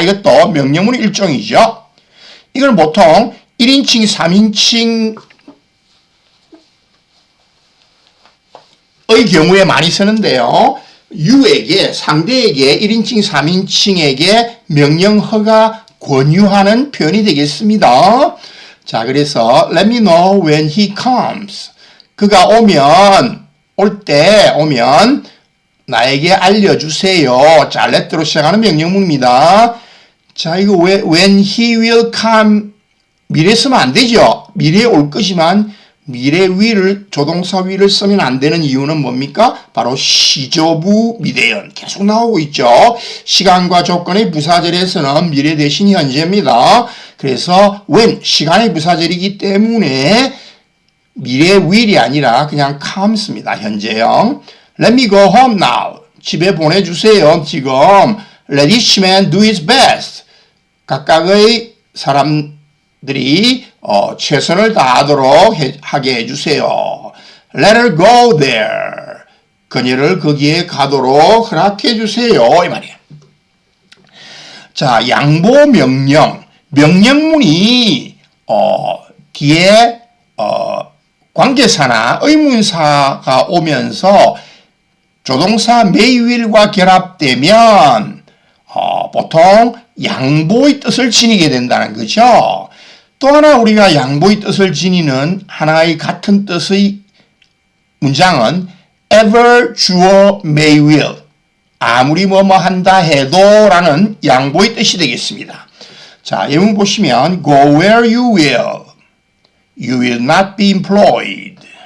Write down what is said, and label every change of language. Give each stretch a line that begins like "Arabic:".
Korean: 이것도 명령문 일종이죠. 이걸 보통 1인칭, 3인칭의 경우에 많이 쓰는데요. you에게, 상대에게 1인칭, 3인칭에게 명령 허가 권유하는 표현이 되겠습니다. 자, 그래서
English: let me know when he comes.
Korean: 그가 오면, 오면 나에게 알려주세요. 자, let로 시작하는 명령문입니다. 자, 이거 왜
English: when he will come
Korean: 미래 쓰면 안 되죠. 미래에 올 것이만 미래 will을 조동사 will을 쓰면 안 되는 이유는 뭡니까? 바로 시조부 미대연 계속 나오고 있죠. 시간과 조건의 부사절에서는 미래 대신 현재입니다. 그래서 when 시간의 부사절이기 때문에 미래 will이 아니라 그냥 comes입니다. 현재형.
English: Let me go home now.
Korean: 집에 보내주세요. 지금
English: let each man do his best.
Korean: 각각의 사람들이 최선을 다하도록 하게 해주세요.
English: Let her go there.
Korean: 그녀를 거기에 가도록 허락해 주세요. 이 말이에요. 자, 양보 명령. 명령문이 뒤에 관계사나 의문사가 오면서 조동사 may will과 결합되면 보통 양보의 뜻을 지니게 된다는 거죠. 또 하나 우리가 양보의 뜻을 지니는 하나의 같은 뜻의 문장은 ever 주어 may will 아무리 뭐뭐 한다 해도 라는 양보의 뜻이 되겠습니다. 자, 예문 보시면
English: go where you will. You will not be employed.